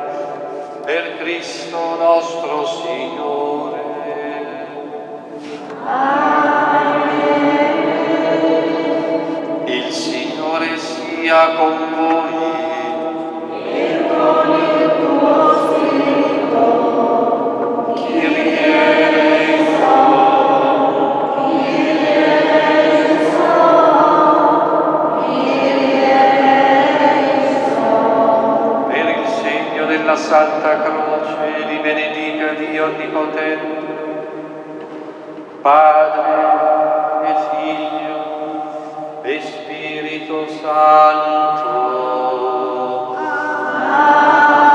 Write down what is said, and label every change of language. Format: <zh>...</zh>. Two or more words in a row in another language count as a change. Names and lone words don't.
<it>Per Cristo nostro Signore. Il Signore sia con voi. E con il tuo spirito.</it> <el>Kyrie eleison. Kyrie eleison. Kyrie eleison.</el> <it>Per il segno della Santa Croce vi benedica Dio Onnipotente, Padre e Figlio e Spirito Santo. Amen.</it>